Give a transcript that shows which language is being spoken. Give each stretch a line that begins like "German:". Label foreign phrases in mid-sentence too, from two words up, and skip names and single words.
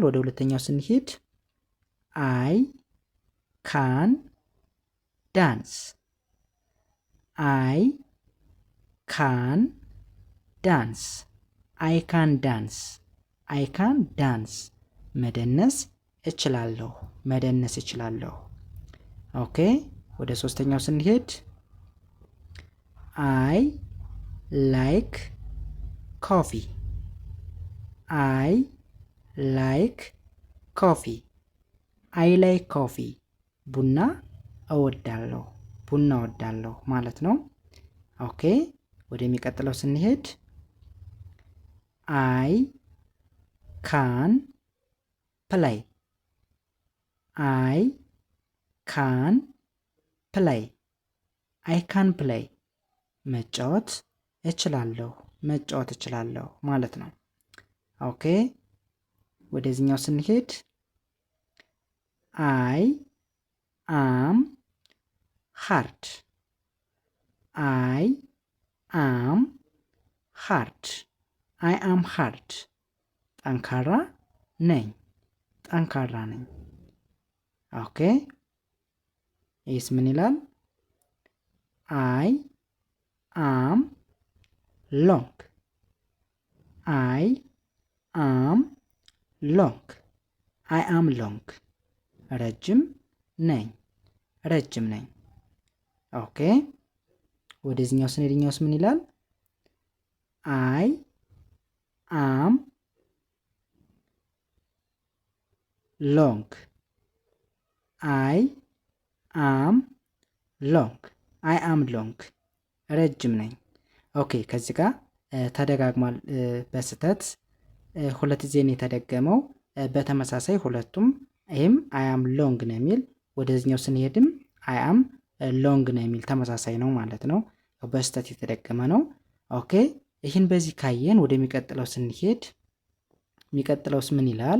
Amharic: ወደ ሁለተኛው ስንሄድ
English: I can dance። I can dance። I can dance። I can dance
Amharic: መደነስ እችላለሁ። መደነስ እችላለሁ። ኦኬ፣ ወደ ሶስተኛው ስንሄድ
English: I like coffee. I like coffee. I like coffee.
Amharic: ቡና እወዳለሁ። ቡና እወዳለሁ ማለት ነው። ኦኬ፣ ወደሚቀጥለው ስንሄድ
English: I can play. I can play. I can play
Amharic: መጫወት እችላለሁ። መጫወት እችላለሁ ማለት ነው። ኦኬ፣ ወደዚህኛው ስንሄድ
English: I am hard። I am hard። I am hard
Amharic: ጠንካራ ነኝ። ጠንካራ ነኝ። ኦኬ፣ ይህስ ምን ይላል?
English: I am long. I am long. I am long.
Amharic: ረጅም ነኝ። ረጅም ነኝ። ኦኬ፣ ወደዚህኛው ስንሄድኛውስ ምን ይላል?
English: I am long. I am long. I am long.
Amharic: ረጅም ነኝ። ኦኬ፣ ከዚህ ጋር ተደጋግሟል በስተት ሁለት ጊዜ ነው የተደገመው። በተመሳሳይ ሁለቱም ይህም
English: I am long
Amharic: ነው የሚል፣ ወደዚህኛው ስንሄድም
English: I am long
Amharic: ነው የሚል ተመሳሳይ ነው ማለት ነው። በስተት የተደገመ ነው። ኦኬ፣ ይህን በዚህ ካየን ወደሚቀጥለው ስንሄድ የሚቀጥለውስ ምን ይላል?